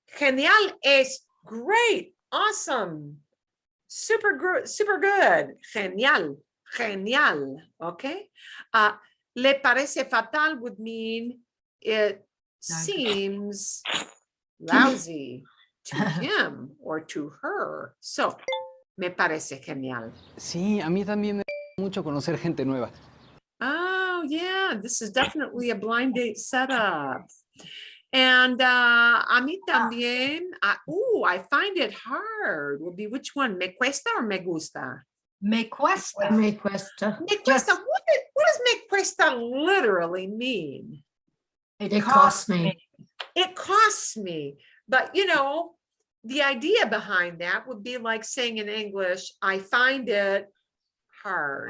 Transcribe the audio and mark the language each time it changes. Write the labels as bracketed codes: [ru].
[en] Genial es great. Awesome. Super good. Genial. Okay. [es] Le parece fatal [en] would mean it seems lousy to him or to her. So, [es] me parece genial. Sí, a mí también me gusta mucho conocer gente nueva. [en] Oh, yeah, this is definitely a blind date setup. And [es] a mí también, [en] I find it hard. Would be which one? [es] ¿Me cuesta [en] or [es] me gusta? Me cuesta. Me cuesta. [en] What does [es] me cuesta [en] literally mean? It costs me. It costs me. But, the idea behind that would be like saying in English, I find it hard.